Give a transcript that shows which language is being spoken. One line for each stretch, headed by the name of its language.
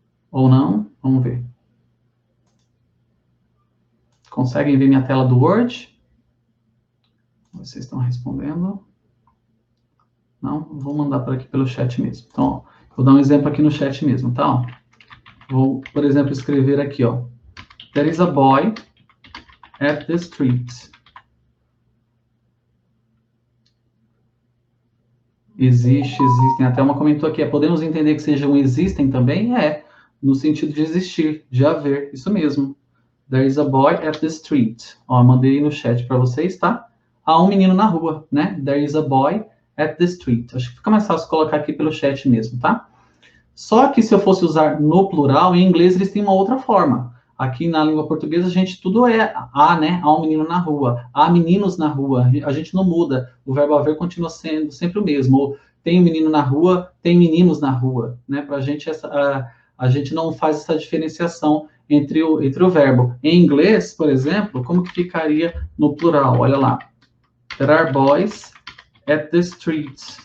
Portuguese: Ou não? Vamos ver. Conseguem ver minha tela do Word? Vocês estão respondendo? Não? Vou mandar por aqui pelo chat mesmo. Então, ó, vou dar um exemplo aqui no chat mesmo, tá? Vou, por exemplo, escrever aqui, ó.
English: There is a boy at the street.
Portuguese: Existem. Até uma comentou aqui, podemos entender que sejam existem também? No sentido de existir, de haver, isso mesmo.
English: There is a boy at the street.
Portuguese: Ó, mandei no chat para vocês, tá? Há um menino na rua, né?
English: There is a boy at the street.
Portuguese: Acho que fica mais fácil colocar aqui pelo chat mesmo, tá? Só que se eu fosse usar no plural, em inglês eles têm uma outra forma. Aqui na língua portuguesa, a gente tudo é há, né? Há um menino na rua, há meninos na rua. A gente não muda. O verbo haver continua sendo sempre o mesmo. Ou tem um menino na rua, tem meninos na rua, né? Para a gente, a gente não faz essa diferenciação entre o verbo. Em inglês, por exemplo, como que ficaria no plural? Olha lá.
English: There are boys at the street.